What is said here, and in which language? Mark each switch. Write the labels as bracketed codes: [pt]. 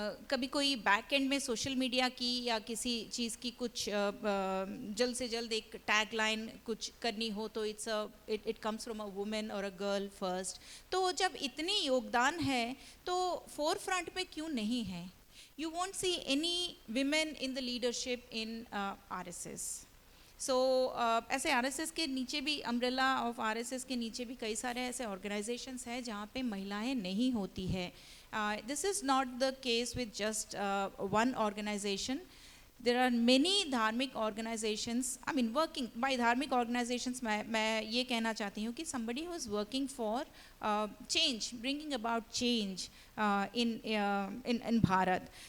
[hi] कभी कोई back and में सोशल मीडिया की या किसी चीज़ की कुछ जल्द से जल्द एक टैग लाइन कुछ करनी हो तो [en] It comes from a women और a girl first. [hi] तो जब इतनी योगदान है तो फोर फ्रंट पे क्यों नहीं है? [en] You won't see any women in the leadership in RSS. [hi] So ऐसे RSS के नीचे भी, [en] umbrella of RSS [hi] के नीचे भी कई सारे ऐसे ऑर्गेनाइजेशंस हैं जहाँ पे महिलाएं नहीं होती है। [en] This is not the case with just one organization. There are many धार्मिक organizations, I mean working by धार्मिक organizations, [hi] मैं ये कहना चाहती हूँ कि [en] somebody who is working for change, bringing about change in Bharat.